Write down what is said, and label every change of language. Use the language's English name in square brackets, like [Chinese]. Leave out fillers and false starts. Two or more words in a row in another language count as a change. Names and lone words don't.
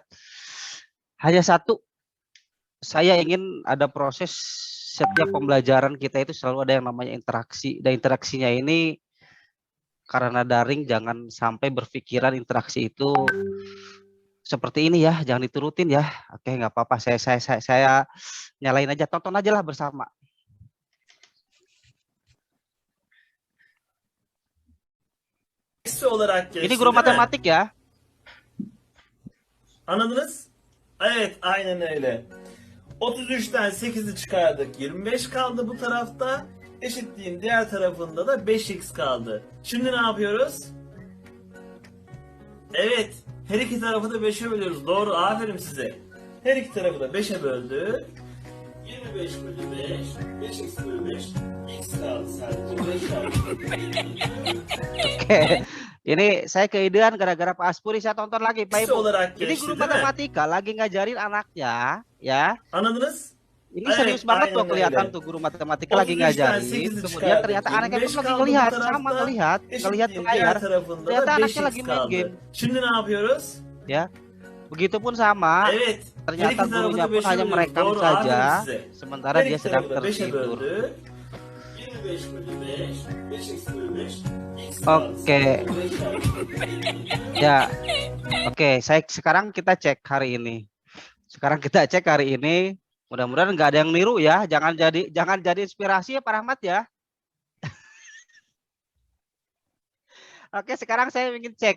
[Indonesian] Hanya satu, saya ingin ada proses setiap pembelajaran kita itu selalu ada yang namanya interaksi. Dan interaksinya ini karena daring jangan sampai berpikiran interaksi itu seperti ini ya, jangan diturutin ya. Oke, nggak apa-apa. Saya nyalain aja, tonton aja lah bersama. [Turkish] Olarak geçti, [Indonesian] Ini guru [Turkish] değil mi? [Indonesian] matematik ya. [Turkish] Anladınız? Evet, aynen öyle. 33'ten 8'i çıkardık. 25 kaldı bu tarafta. Eşitliğin diğer tarafında da 5x kaldı. Şimdi ne yapıyoruz? Evet, her iki tarafı da 5'e bölüyoruz. Doğru, aferin size. Her iki tarafı da 5'e böldük. 25 bölü 5, 5x bölü 5, x kaldı sadece. 5 kaldı. [Indonesian] Oke. Ini saya keidean gara-gara Pak Aspuri, saya tonton lagi Pak [Turkish] X [Indonesian] Ibu. [Turkish] olarak [Indonesian] Ini [Turkish] geçti, [Indonesian] guru [Turkish] değil mi? [Indonesian] matematika lagi ngajarin anaknya ya. [Turkish] Anladınız? [Indonesian] Ini [Turkish] Evet, [Indonesian] serius banget tuh [Turkish] aynen [Indonesian] kelihatan [Turkish] öyle. [Indonesian] tuh guru matematika lagi [Turkish] 33'ten [Indonesian] ngajarin. [Turkish] 8'i [Indonesian] Kemudian [Turkish] çıkardık. [Indonesian] ternyata anaknya [Turkish] 25 [Indonesian] pun lagi [Turkish] kaldı bu [Indonesian] ngelihat, [Turkish] tarafta. [Indonesian] sama ngelihat ke [Turkish] Eşitliğin [Indonesian] layar. [Turkish] diğer tarafında [Indonesian] Ternyata [Turkish] da [Indonesian] anaknya [Turkish] 5x [Indonesian] lagi main game [Turkish] kaldı. Şimdi ne yapıyoruz? [Indonesian] ya. Begitupun sama. [Turkish] Evet. Her [Indonesian] Ternyata [Turkish] iki tarafı [Indonesian] gurunya [Turkish] da [Indonesian] pun [Turkish] 5'e [Indonesian] hanya [Turkish] bölüyoruz. [Indonesian] merekam [Turkish] Doğru, [Indonesian] saja, [Turkish] aferin size. [Indonesian] sementara [Turkish] Her [Indonesian] dia [Turkish] iki [Indonesian] sedang [Turkish] tarafı da 5'e [Indonesian] tertidur. [Turkish] böldük. 25 bölü 5, 5x bölü 5, x kaldı. [Indonesian] Oke. Ya. Oke, sekarang kita cek hari ini. Sekarang kita cek hari ini. Mudah-mudahan nggak ada yang niru ya. Jangan jadi inspirasi ya Pak Rahmat ya. Oke, sekarang saya ingin cek.